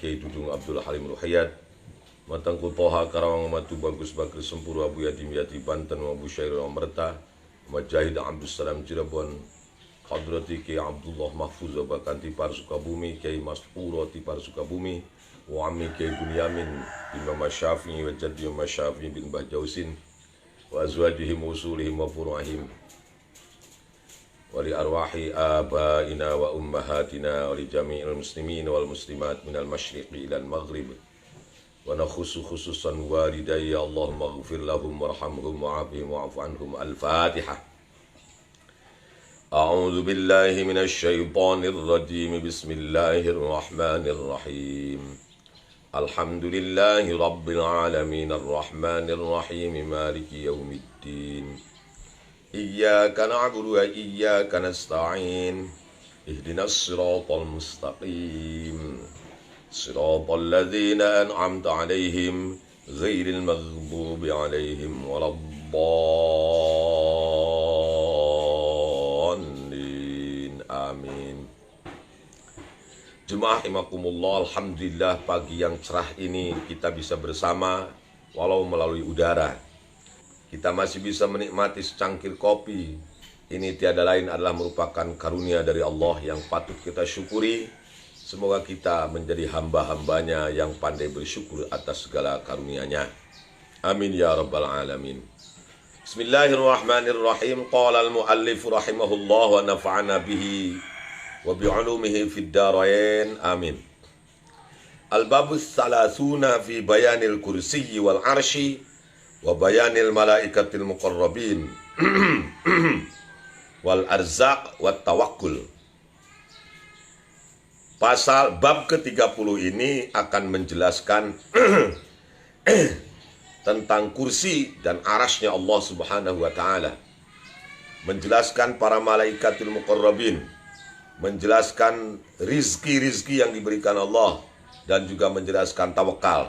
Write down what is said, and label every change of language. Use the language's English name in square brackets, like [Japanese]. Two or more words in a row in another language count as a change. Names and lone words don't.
[Indonesian] Kiai Dudung Abdul Halim Ruhayat, Matangku Toha Karawang, Matu Bagus Bakri Sempuru, Abu Yatim Yati Banten, Abu Syair Merta, Majahid Abdul Salam Cirebon, Hadrati Kiai Abdullah Mahfuz Bakan Tipar Sukabumi, Kiai Mas Puro Tipar Sukabumi, [Arabic] وعمي [Indonesian] Kiai Bunyamin bin Mama Syafi'i [Arabic] وجدي [Indonesian] Mama Syafi'i bin Mbah Jausin, [Arabic] وأزواجهم أصولهم وفروعهم, ولأرواح آبائنا وأمهاتنا ولجميع المسلمين والمسلمات من المشرق إلى المغرب ونخص خصوصا والديّ اللهم اغفر لهم وارحمهم وعافهم واعف عنهم. الفاتحة. أعوذ بالله من الشيطان الرجيم. بسم الله الرحمن الرحيم. الحمد لله رب العالمين الرحمن الرحيم مالك يوم الدين. إياك نعبد وإياك نستعين. اهدنا الصراط المستقيم. صراط الذين أنعمت عليهم غير المغضوب عليهم ولا الضالين. Amin. [Indonesian] Jemaah imakumullah, alhamdulillah pagi yang cerah ini kita bisa bersama walau melalui udara. Kita masih bisa menikmati secangkir kopi. Ini tiada lain adalah merupakan karunia dari Allah yang patut kita syukuri. Semoga kita menjadi hamba-hambanya yang pandai bersyukur atas segala karunia-Nya. [Arabic] آمين يا رب العالمين. بسم الله الرحمن الرحيم. قال المؤلف رحمه الله ونفعنا به وبعلومه في الدارين. Amin. الباب الثلاثون في بيان الكرسي والعرش وبيان الملائكة المقربين والأرزاق والتوكل. [Indonesian] Pasal bab ke-30 ini akan menjelaskan tentang kursi dan arasnya Allah [Arabic] سبحانه وتعالى, [Indonesian] menjelaskan para [Arabic] ملائكة المقربين, [Indonesian] menjelaskan rizki-rizki yang diberikan Allah, dan juga menjelaskan tawakal.